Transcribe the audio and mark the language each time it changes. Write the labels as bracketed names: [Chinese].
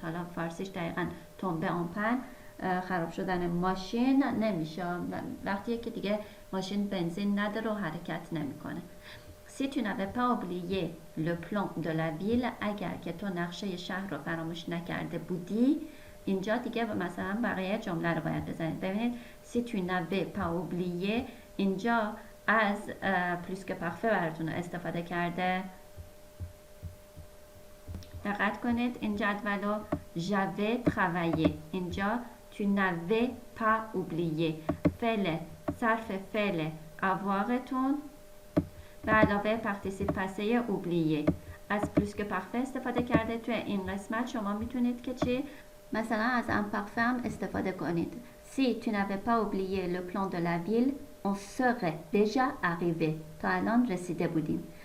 [Persian] حالا فارسیش دقیقا تنبه آمپن، خراب شدن ماشین نمیشه وقتی که دیگه ماشین بنزین نداره و حرکت نمیکنه. [French] Si tu n'avais pas oublié le plan de la ville، [Persian] اگر که تو نقشه شهر رو فراموش نکرده بودی، اینجا دیگه مثلا بقیه جمله رو باید بزنید. ببینید [French] si tu n'avais pas oublié [Persian] اینجا از plus que parfait براتون استفاده کرده. دقت کنید این جدول رو [French] j'avais travaillé، [Persian] اینجا [French] tu n'avais pas oublié. [Persian] فعل صرف فعل avoirتون به علاوه پارتیسیپ پاسه oublié از plus que parfait استفاده کرده. توی این قسمت شما میتونید که چی؟ مثلا از imparfait هم استفاده کنید. [French] Si tu n'avais pas oublié le plan de la ville on serait déjà arrivé، [Persian] تا الان رسیده بودیم.